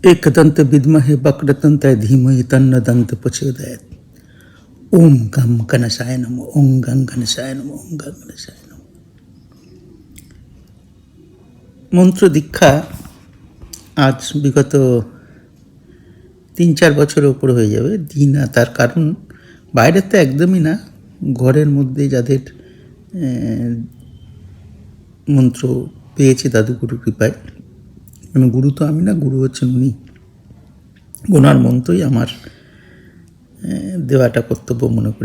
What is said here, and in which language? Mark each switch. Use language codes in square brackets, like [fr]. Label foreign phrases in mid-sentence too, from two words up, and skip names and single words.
[sa] एकदंत विद्महे वक्रतुंडाय धीमहि तन्नो दन्त प्रचोदयात्। ओम गं गणेशाय नमः। ओम गं गणेशाय नमः। ओम गं गणेशाय नमः। [bn] মন্ত্র দীক্ষা আজ বিগত 3-4 বছরের উপর হয়ে যাবে দিই না। তার কারণ বাইরের তো একদমই না, ঘরের মধ্যে যাদের মন্ত্র পেয়েছি দাদুগুরু কৃপায়, মানে গুরু তো আমি না, গুরু হচ্ছেন উনি, ওনার মন্ত্রই আমার দেওয়াটা কর্তব্য মনে করি।